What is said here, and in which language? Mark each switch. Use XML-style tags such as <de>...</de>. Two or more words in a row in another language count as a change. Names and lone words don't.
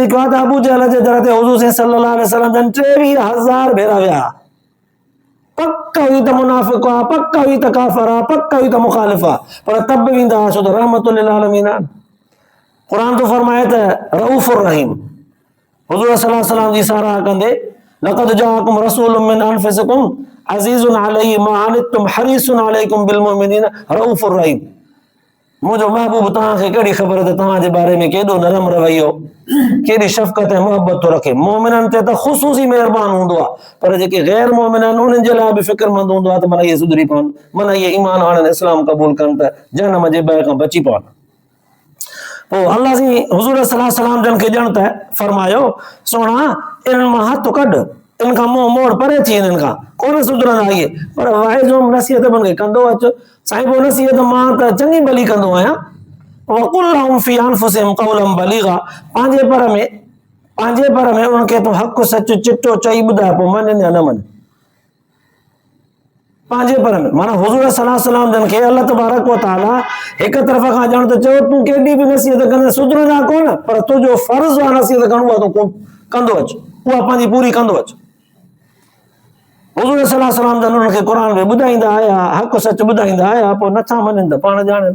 <sd>लिखियो आहे त अबू जहल जे दर ते हुज़ूर</sd> <ar>صلى الله عليه وسلم</ar> <sd>जन 23,000 भेरा विया पक हुई त मुनाफ़िक़ आहे पक हुई त काफ़िर आहे पक हुई त मुखालिफ़ आहे पर तब बि वेंदा छो त</sd> <ar>رحمة للعالمين</ar> <sd>आहे क़ुर तो फरमाए त</sd> <ar>رءوف رحيم</ar> <sd>हुज़ूर</sd> <ar>صلى الله عليه وسلم</ar> <sd>जी साराह कंदे</sd> <ar>لقد جاءكم رسول من أنفسكم عزيز عليه ما عنتم حريص عليكم بالمؤمنين رءوف رحيم</ar> <sd>मुझो महबूब तव्हांखे कहिड़ी ख़बर त तव्हांजे बारे में केॾो नरम रवैयो, केॾी शफ़क़त ऐं मोहबत थो रखे। मोमिननि ते त ख़ुसूसी महिरबान हूंदो आहे, पर जेके गैर मोमिन आहिनि उन्हनि जे लाइ बि फ़िक्रमंद हूंदो आहे त माना इहे सुधरी पवनि, माना इहे ईमान आणनि, इस्लाम क़बूल कनि त जहन्नम जे ॿ खां बची पवनि। पोइ अल्लाह जी हुज़ूर</sd> <ar>صلى الله عليه وسلم</ar> <sd>जन खे ॼण त फरमायो, सोणा इन्हनि मां हथ कढ, इन खां मुंहुं मोड़ परे थी, इन्हनि खां कोन सुधरंदा इहे, पर वाइजो नसीहत बि कंदो अचु। साईं पोइ नसीहत मां त चङी भली कंदो आहियां।</sd> <ar>وقل لهم في أنفسهم قولا بليغا,</ar> <sd>पंहिंजे पर में उन्हनि खे तूं हक़ सच चिटो चई ॿुधाए, पोइ मञनि या न मञनि। पंहिंजे पर में माना हुज़ूर</sd> <ar>صلى الله عليه وسلم</ar> <sd>जन खे</sd> <ar>الله تبارك وتعالى</ar> <sd>हिक तरफ़ खां ॼण त चयो तूं केॾी बि नसीहत कंदे सुधरंदा कोन, पर तुंहिंजो फर्ज़ आहे नसीहत करणो आहे, तूं कंदो अचु, उहा पंहिंजी पूरी कंदो अचु। हुज़ूर</sd> <ar>صلى الله عليه وسلم</ar> <sd>जन उन्हनि खे क़ुर में ॿुधाईंदा आया, हक़ सच ॿुधाईंदा आया, पोइ नथा मञनि त पाण ॼाणनि।</sd>